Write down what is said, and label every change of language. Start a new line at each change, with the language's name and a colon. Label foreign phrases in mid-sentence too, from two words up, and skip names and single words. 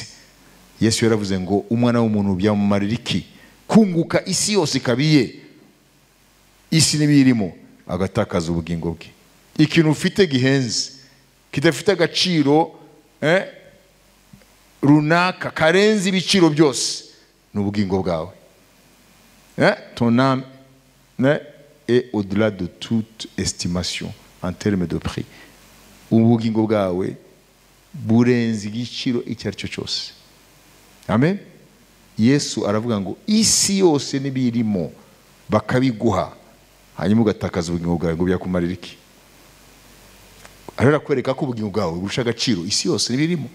Kinyarwanda: Yesu yaravuze ngo umwana w'umuntu byamumarira iki kunguka isi yose ikabiye, isi n'ibirimo, agatakaza ubugingo bwe. Ikintu ufite gihenze kidafite agaciro runaka karenze ibiciro byose n'ubugingo bwawe.
French: Ton âme est au-delà de toute estimation en termes de prix.
Kinyarwanda: Ubugingo bwawe burenze igiciro icyo ari cyo cyose. Amen. Yesu aravuga ngo isi yose n'ibirimo bakabiguha, hanyuma ugatakaza ubugingo bwawe, ngo byakumarira iki? Arera kwereka ko ubugingo bwawe burusha agaciro isi yose n'ibirimo.